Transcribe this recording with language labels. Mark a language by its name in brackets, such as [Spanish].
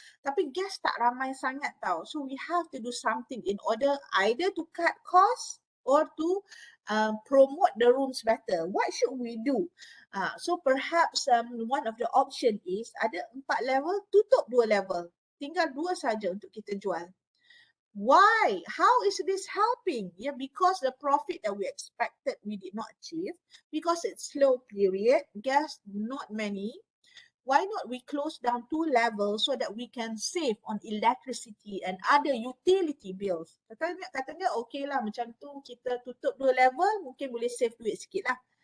[Malay] Tapi guest tak ramai sangat tau. [English] So we have to do something in order either to cut costs or to promote the rooms better. What should we do? So perhaps one of the option is [Malay] ada 4 level, tutup 2 level. Tinggal 2 saja untuk kita jual. [English] Why? How is this helping? Yeah, because the profit that we expected we did not achieve. Because it's slow period, guests not many. Why not we close down 2 levels so that we can save on electricity and other utility bills? [Malay] Katanya okay lah macam tu kita tutup 2 level mungkin boleh save duit sikit lah.